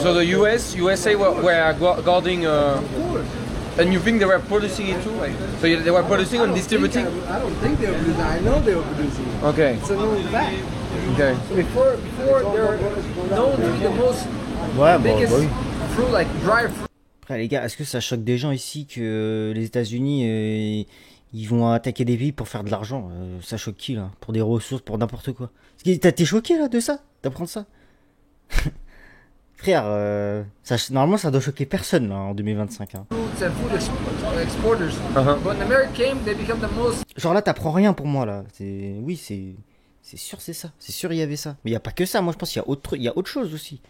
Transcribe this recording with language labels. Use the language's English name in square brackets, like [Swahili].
[English] so, the USA were guarding, Of course. and you think they were producing it too? Like, so they were producing and distributing. I don't think they were producing. I know they were producing. Okay. It's a known fact. Okay. Before they're known to be the most [French] Ouais, [English] biggest [French] bah oui. [English] fruit, like dry fruit. [French] Après, les gars, est-ce que ça choque des gens ici que les États-Unis ils vont attaquer des pays pour faire de l'argent? Ça choque qui là? Pour des ressources, pour n'importe quoi? T'es choqué là de ça? D'apprendre ça? Frère, normalement ça doit choquer personne là, en 2025. Hein. [English] Fruits and food exporters. But when America came, they become the most. [French] Genre là, t'apprends rien pour moi là. Oui, c'est sûr, c'est ça. C'est sûr, il y avait ça. Mais il y a pas que ça. Moi, je pense qu'il y a autre chose aussi.